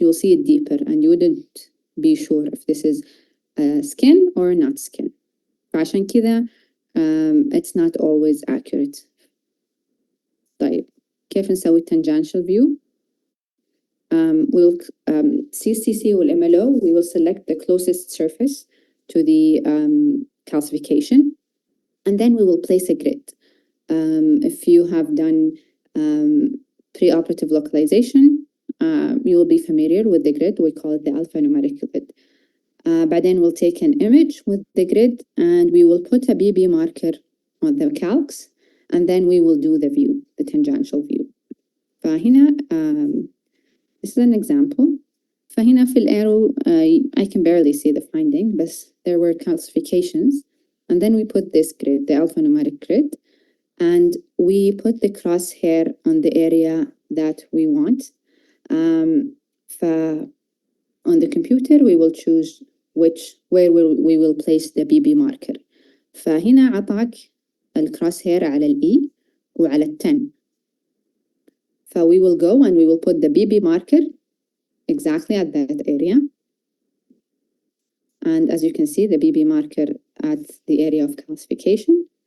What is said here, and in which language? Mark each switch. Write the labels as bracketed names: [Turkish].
[English] You will see it deeper and you wouldn't be sure if this is skin or not skin. فعشان كذا it's not always accurate. [Arabic] طيب كيف نسوي tangential view? [English] We'll CCC will MLO, we will select the closest surface to the calcification, and then we will place a grid. If you have done preoperative localization, you will be familiar with the grid. We call it the alphanumeric grid. بعدين we'll take an image with the grid and we will put a BB marker on the calcs, and then we will do the view, the tangential view. فهنا this is an example. فهنا في arrow I can barely see the finding, but there were calcifications, and then we put this grid, the alphanumeric grid, and we put the crosshair on the area that we want. On the computer we will choose where we will place the BB marker. [Arabic] فهنا عطاك الكروسهير على الE وعلى 10. [English] We will go and we will put the BB marker exactly at that area. And as you can see, the BB marker at the area of calcification.